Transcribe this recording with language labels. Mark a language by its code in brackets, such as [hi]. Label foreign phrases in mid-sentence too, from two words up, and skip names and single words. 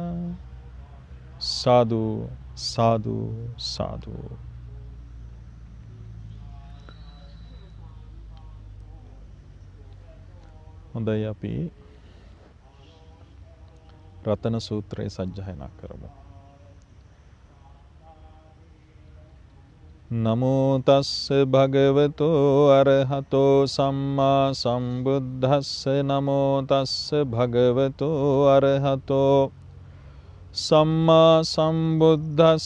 [si] සාදු සාදු සාදු. හොඳයි, අපි රතන සූත්‍රය සජ්ජායනා කරමු. [pi] නමෝ තස්ස භගවතෝ අරහතෝ සම්මා සම්බුද්දස්ස. නමෝ තස්ස භගවතෝ අරහතෝ සම්මා සම්බුද්දස්ස.